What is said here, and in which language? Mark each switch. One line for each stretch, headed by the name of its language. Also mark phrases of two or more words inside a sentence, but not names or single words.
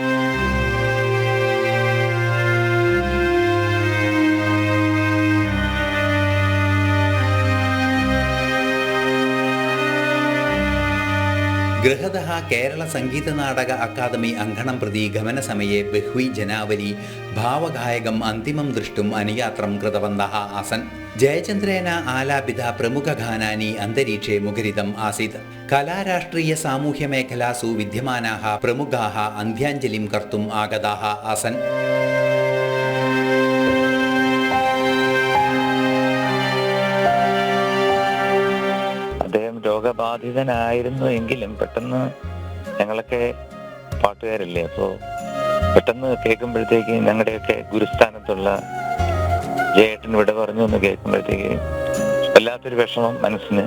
Sanskrit: गृहतः केरलसङ्गीतनाटक अकादमी अङ्गणं प्रति गमनसमये बह्वी जनावली भावगायकम् अन्तिमं द्रष्टुम् अनुयात्रं कृतवन्तः आसन्। जयचन्द्रेण आलापित प्रमुखगानानि अन्तरीक्षे मुखरितम् आसीत्। कलाराष्ट्रियसामूह्यमेखलासु विद्यमानाः प्रमुखाः अन्त्याञ्जलिं कर्तुम् आगताः आसन्।
Malayalam: രോഗബാധിതനായിരുന്നു എങ്കിലും പെട്ടെന്ന് ഞങ്ങളൊക്കെ പാട്ടുകാരല്ലേ, അപ്പോൾ പെട്ടെന്ന് കേൾക്കുമ്പോഴത്തേക്ക് ഞങ്ങളുടെയൊക്കെ ഗുരുസ്ഥാനത്തുള്ള ജയേട്ടൻ വിട പറഞ്ഞു എന്ന് കേൾക്കുമ്പോഴത്തേക്ക് വല്ലാത്തൊരു വിഷമം മനസ്സിന്.